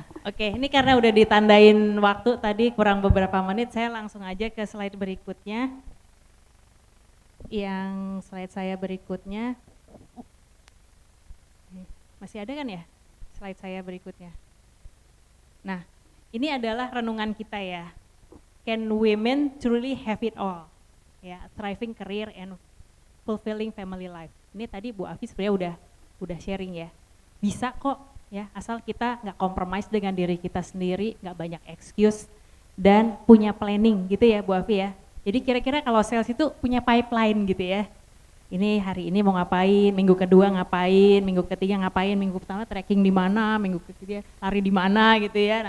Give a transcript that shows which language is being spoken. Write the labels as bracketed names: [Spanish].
[Indonesian] Oke, ini karena udah ditandain waktu tadi kurang beberapa menit, saya langsung aja ke slide berikutnya. Yang slide saya berikutnya, masih ada kan ya slide saya berikutnya? Nah, ini adalah renungan kita ya. [English] Can women truly have it all? Ya, thriving career and fulfilling family life. [Indonesian] Ini tadi Bu Afi sebenarnya udah sharing ya. Bisa kok ya, asal kita nggak compromise dengan diri kita sendiri, nggak banyak excuse dan punya planning gitu ya Bu Afi ya. Jadi kira-kira kalau sales itu punya pipeline gitu ya. Ini hari ini mau ngapain, minggu kedua ngapain, minggu ketiga ngapain, minggu pertama tracking di mana, minggu ketiga lari di mana gitu ya.